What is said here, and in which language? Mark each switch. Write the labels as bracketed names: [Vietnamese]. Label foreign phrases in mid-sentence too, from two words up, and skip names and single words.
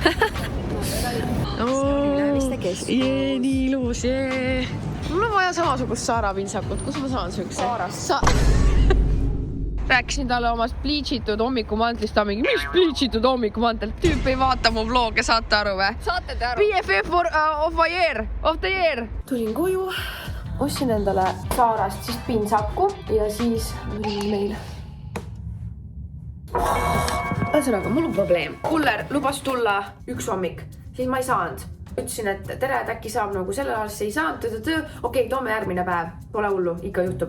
[Estonian] Nii ilus, jee. Mul on vaja samasugust Saara pintsakut, kus ma saan sükse? Saarast. Rääkisin talle omast pliitsitud hommikumantlist, ta mingi, mis pliitsitud hommikumantel? Tüüp ei vaata mu vloge, saate aru või? Saate te aru? [English] BFF of the year. [Estonian] Tulin koju, ostsin endale Saarast siis pintsaku ja siis tulin meil. Ühesõnaga, mul on probleem. Kuller lubas tulla üks hommik, siis ma ei saanud. Ütlesin, et tere, et äkki saab nagu sellel ajal ei saanud, okei, toome järgmine päev, pole hullu, ikka juhtub.